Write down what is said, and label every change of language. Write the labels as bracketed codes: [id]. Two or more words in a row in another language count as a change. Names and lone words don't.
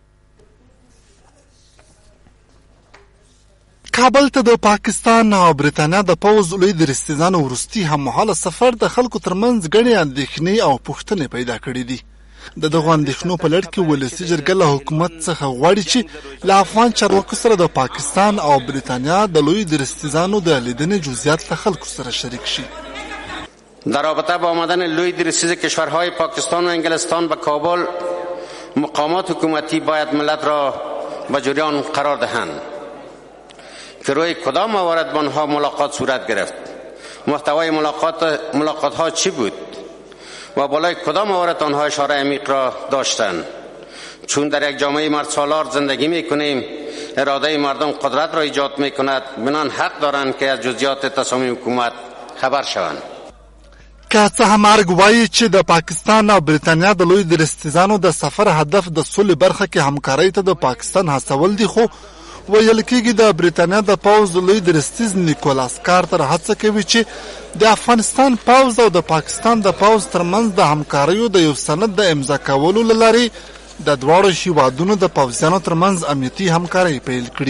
[ps] کابل ته د پاکستان او بریتانیا د پوځ لوی درستیزانو وروستي هممهاله سفر د خلکو ترمنځ ګڼې اندېښنې او پوښتنې پیدا کړي دي. د دغو اندېښنو په لړ کې ولسي جرګه له حکومت څخه غواړي چې له افغان چارواکو سره د پاکستان او بریتانیا د لوی درستیزانو د لیدنې جزئیات له خلکو سره شریک شي. [fa] در رابطه با آمدن لوی درستیز کشورهای پاکستان و انگلستان به کابل، مقامات حکومتی باید ملت را به جریان قرار دهند که روی کدام موارد با آنها ملاقات صورت گرفت، محتوای ملاقات ها چی بود و بالای کدام موارد آنها اشاره عمیق را داشتند. چون در یک جامعه مردسالار زندگی میکنیم، اراده مردم قدرت را ایجاد میکند، بنان حق دارند که از جزئیات تصامیم حکومت خبر شوند. [ps] که څه هم مرګ وایي چې د پاکستان او بریتانیا د لوی درستیزانو د سفر هدف د سولې برخه کې همکارۍ ته د پاکستان هڅول دي، خو ویل کېږي د بریتانیا د پوځ لوی درستیز نیکولاس کارتر هڅه کوي چې د افغانستان پوځ او د پاکستان د پوځ ترمنځ د همکاریو د یو سند د امضا کولو له لارې د دواړو هیوادونو د پوځیانو ترمنځ امنیتي همکارۍ پیل کړي.